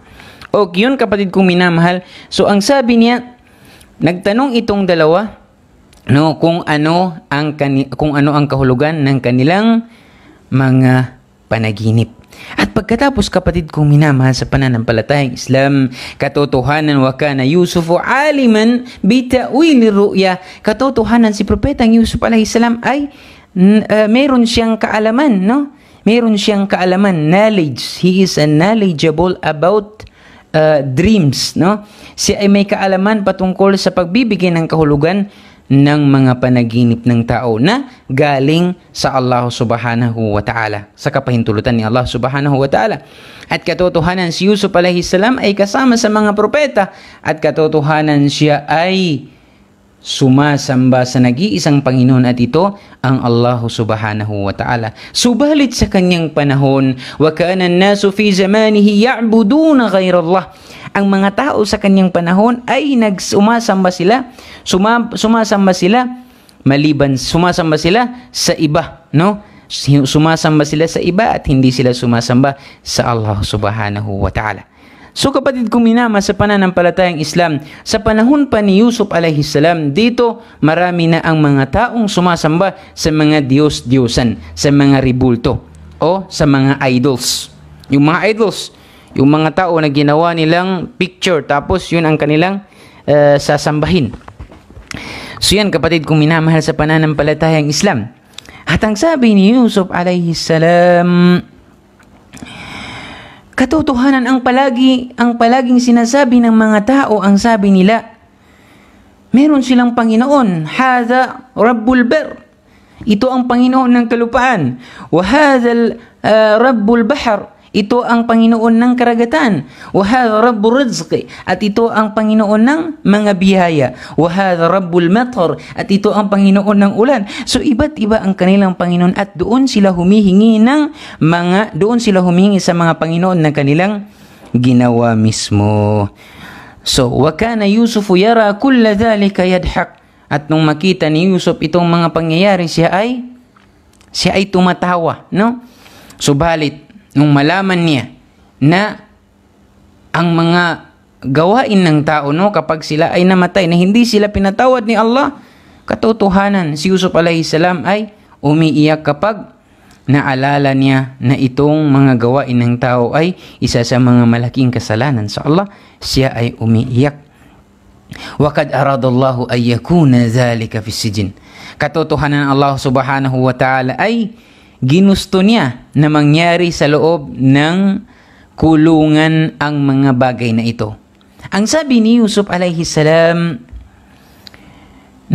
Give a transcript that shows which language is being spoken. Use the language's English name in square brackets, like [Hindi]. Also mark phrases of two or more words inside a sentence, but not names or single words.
[Filipino] Okay, yun kapatid kong minamahal. So ang sabi niya, nagtanong itong dalawa, no, kung ano ang kahulugan ng kanilang mga panaginip. At pagkatapos kapatid kong minamahal sa pananampalatayang Islam, katotohanan [Arabic] وكان يوسف عليما بتأويل الرؤيا. [Filipino] Katotohanan si Propetang Yusuf [Arabic] عليه السلام [Filipino] ay meron siyang kaalaman, no? Meron siyang kaalaman, knowledge. [English] He is knowledgeable about dreams, no? [Filipino] Siya ay may kaalaman patungkol sa pagbibigay ng kahulugan ng mga panaginip ng tao na galing sa Allah [Arabic] سبحانه وتعالى, [Filipino] sa kapahintulutan ni Allah [Arabic] سبحانه وتعالى. [Filipino] At katotohanan si Yusuf [Arabic] عليه السلام [Filipino] ay kasama sa mga propeta, at katotohanan siya ay sumasamba sa nag-iisang Panginoon, at ito ang Allah [Arabic] سبحانه وتعالى. [Filipino] Subalit sa kanyang panahon, [Arabic] وكان الناس في زمانه يعبدون غير الله. [Filipino] Ang mga tao sa kanyang panahon ay sumasamba sila sa iba, no? Sumasamba sila sa iba at hindi sila sumasamba sa Allah [Arabic] سبحانه وتعالى. [Filipino] So kapatid kong minama sa pananampalatayang Islam, sa panahon pa ni Yusuf [Arabic] عليه السلام, [Filipino] dito marami na ang mga taong sumasamba sa mga Diyos-Diyosan, sa mga ribulto o sa mga idols. Yung mga idols, yung mga tao na ginawa nilang picture, tapos yun ang kanilang sasambahin. So yan kapatid kong minamahal sa pananampalatayang Islam. At ang sabi ni Yusuf [Arabic] عليه السلام, [Filipino] katotohanan ang palaging sinasabi ng mga tao, ang sabi nila, meron silang Panginoon, [Arabic] هذا رب البر, [Filipino] ito ang Panginoon ng kalupaan, [Arabic] وهذا رب البحر, [Filipino] ito ang Panginoon ng karagatan, [Arabic] وهذا رب الرزق, [Filipino] at ito ang Panginoon ng mga biyaya, [Arabic] وهذا رب المطر, [Filipino] at ito ang Panginoon ng ulan. So iba't iba ang kanilang Panginoon, at doon sila humihingi sa mga Panginoon na kanilang ginawa mismo. [Arabic] So وكان يوسف يرى كل ذلك يضحك, [Filipino] at nung makita ni Yusuf itong mga pangyayari, siya ay tumatawa, no? Subalit nung malaman niya na ang mga gawain ng tao, no, kapag sila ay namatay na hindi sila pinatawad ni Allah, katotohanan si Yusuf [Arabic] عليه السلام [Filipino] ay umiiyak kapag naalala niya na itong mga gawain ng tao ay isa sa mga malaking kasalanan sa Allah. Siya ay umiiyak. [Arabic] وَقَدْ أَرَادَ اللَّهُ أَنْ يَكُونَ ذَلِكَ فِي السِّجْنِ. [Filipino] Katotohanan Allah [Arabic] سبحانه وتعالى [Filipino] ay ginusto niya na mangyari sa loob ng kulungan ang mga bagay na ito. Ang sabi ni Yusuf [Arabic] عليه السلام, [Filipino] no?